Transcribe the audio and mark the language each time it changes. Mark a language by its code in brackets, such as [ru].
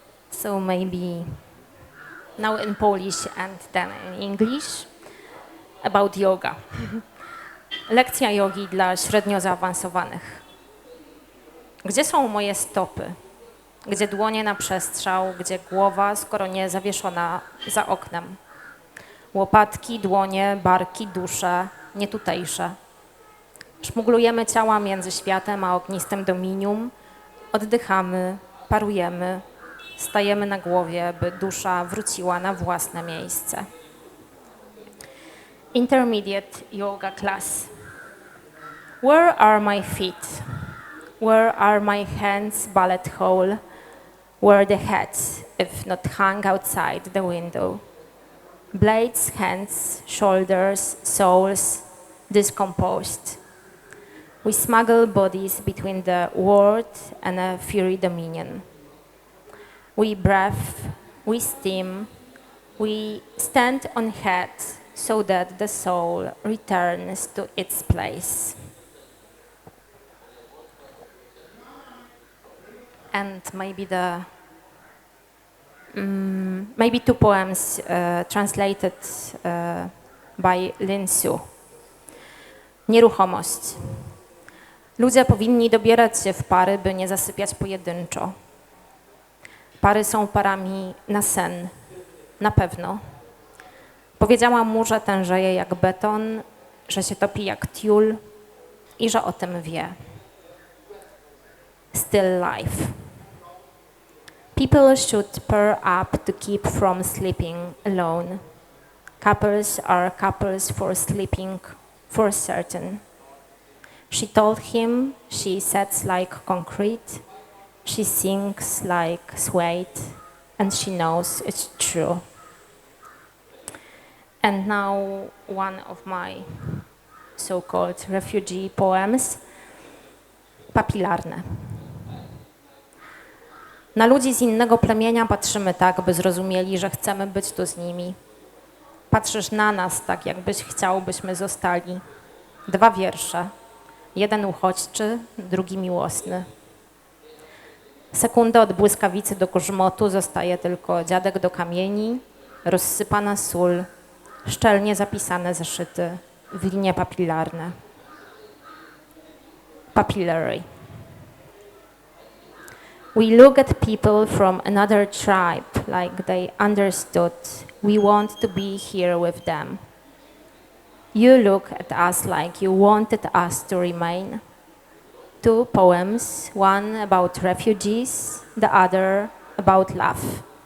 [en] So maybe now in Polish and then in English about yoga. [pl] Lekcja jogi dla średnio zaawansowanych. Gdzie są moje stopy? Gdzie dłonie na przestrzał? Gdzie głowa, skoro nie zawieszona za oknem? Łopatki, dłonie, barki, dusze, nie tutejsze. Szmuglujemy ciała między światem a ognistym dominium. Oddychamy, parujemy. Stajemy na głowie, by dusza wróciła na własne miejsce. [en] Intermediate yoga class. Where are my feet? Where are my hands bullet hole? Where the heads, if not hung outside the window? Blades, hands, shoulders, souls, discomposed. We smuggle bodies between the world and a fury dominion. We breathe, we steam, we stand on heads so that the soul returns to its place. And maybe two poems translated by Lin Su. [pl] Nieruchomość. Ludzie powinni dobierać się w pary, by nie zasypiać pojedynczo. Pary są parami na sen, na pewno. Powiedziałam mu, że tężeje jak beton, że się topi jak tiul i że o tym wie. [en] Still life. People should pair up to keep from sleeping alone. Couples are couples for sleeping, for certain. She told him she sets like concrete, she sings like suede, and she knows it's true. And now one of my so-called refugee poems, papilarne. [pl] Na ludzi z innego plemienia patrzymy tak, by zrozumieli, że chcemy być tu z nimi. Patrzysz na nas tak, jakbyś chciał, byśmy zostali. 2 wiersze. Jeden uchodźczy, drugi miłosny. Sekundę od błyskawicy do grzmotu zostaje tylko dziadek do kamieni, rozsypana sól, szczelnie zapisane zeszyty w linie papilarne. [en] Papillary. We look at people from another tribe like they understood we want to be here with them. You look at us like you wanted us to remain. 2 poems, one about refugees, the other about love.